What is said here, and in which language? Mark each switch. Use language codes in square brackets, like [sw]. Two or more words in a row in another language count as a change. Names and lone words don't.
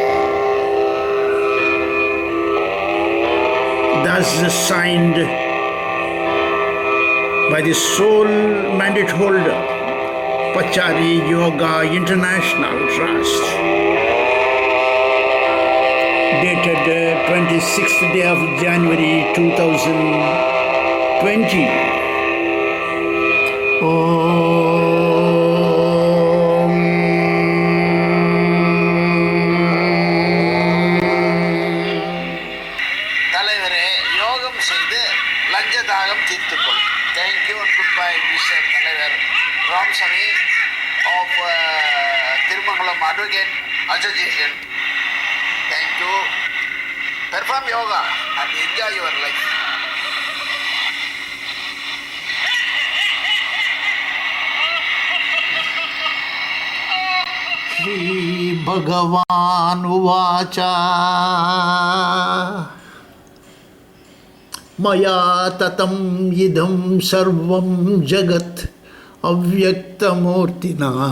[en] Thus signed by the sole mandate holder, Pachari Yoga International Trust, dated 26th day of January 2020. [ta] தலைவரே, யோகம் செய்து லஞ்ச தாகம் தீர்த்துக்கொள். [en] Thank you and good bye Mister Thalaivar Ramasamy of Thirumangalam Advocate Association. தேங்க்யூ. Perform yoga and enjoy your life. [sa] श्री भगवान उवाच मया ततं इदं सर्वं जगत् अव्यक्तमूर्तिना